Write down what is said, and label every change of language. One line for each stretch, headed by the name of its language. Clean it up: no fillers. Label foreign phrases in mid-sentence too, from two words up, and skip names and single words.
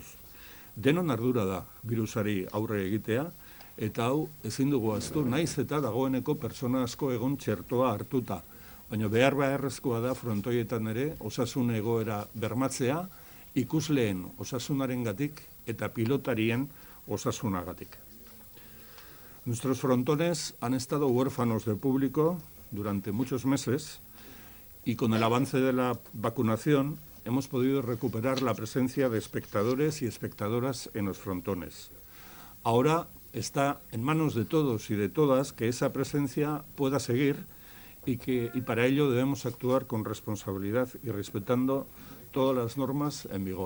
Basque: Denon ardura da birusari aurre egitea, eta hau ezin dugu ahaztu, naiz eta dagoeneko pertsona asko egon txertoa hartuta, baina behar beharrezkoa da frontoietan ere osasun egoera bermatzea, ikusleen osasunarengatik eta pilotarien osasunagatik.
Spanish: Nuestros frontones han estado huérfanos de público durante muchos meses y con el avance de la vacunación hemos podido recuperar la presencia de espectadores y espectadoras en los frontones. Ahora está en manos de todos y de todas que esa presencia pueda seguir y para ello debemos actuar con responsabilidad y respetando todas las normas en vigor.